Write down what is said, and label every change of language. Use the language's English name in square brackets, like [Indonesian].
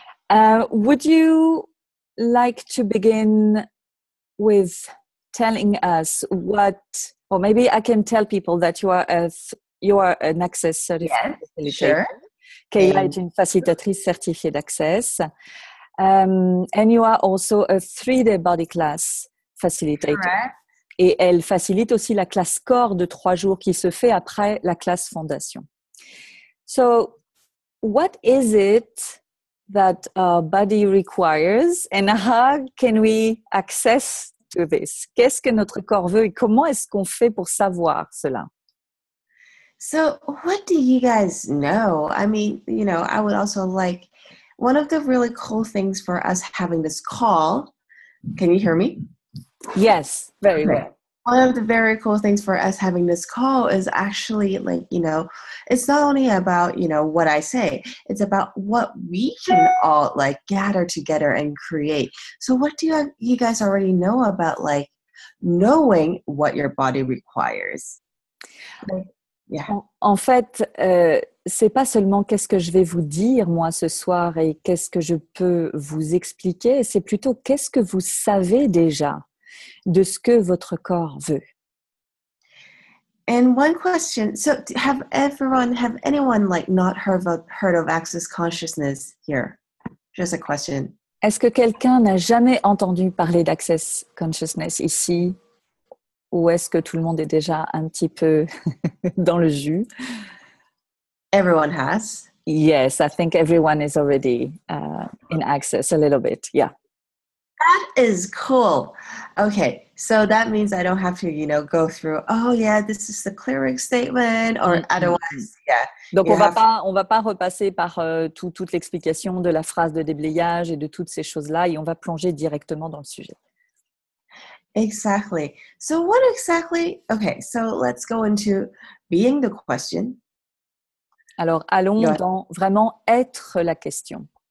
[English] Would you like to begin with telling us what, or maybe I can tell people that you are an Access certified facilitator. Sure. [French] Kayla est une facilitatrice certifiée d'Access. [English] And you are also a 3-day body class facilitator. Correct. [French] Et elle facilite aussi la classe corps de 3 jours qui se fait après la classe fondation. [English] So, what is it that our body requires and how can we access to this? [French] Qu'est-ce que notre corps veut et comment est-ce qu'on fait pour savoir cela? [English] So what do you guys know? I mean, I would also like, one of the really cool things for us having this call, can you hear me? Yes, very well. One of the very cool things for us having this call is actually it's not only about, what I say, it's about what we can all gather together and create. So what do you guys already know about knowing what your body requires? Yeah. [French] En fait, c'est pas seulement qu'est-ce que je vais vous dire moi ce soir et qu'est-ce que je peux vous expliquer, c'est plutôt qu'est-ce que vous savez déjà de ce que votre corps veut. [English] And one question, so have anyone not heard of Access Consciousness here? Just a question. [French] Est-ce que quelqu'un n'a jamais entendu parler d'Access Consciousness ici? Ou est-ce que tout le monde est déjà un petit peu dans le jus? [English] Everyone has. Yes, I think everyone is already in Access a little bit, yeah. That is cool. Okay, so that means I don't have to, go through, oh yeah, this is the clearing statement, or otherwise, yeah. [French] Donc on va pas repasser par toute l'explication de la phrase de déblayage et de toutes ces choses-là, et on va plonger directement dans le sujet. [English] Exactly. So what exactly, okay, so let's go into being the question. [French] Alors allons dans vraiment être la question.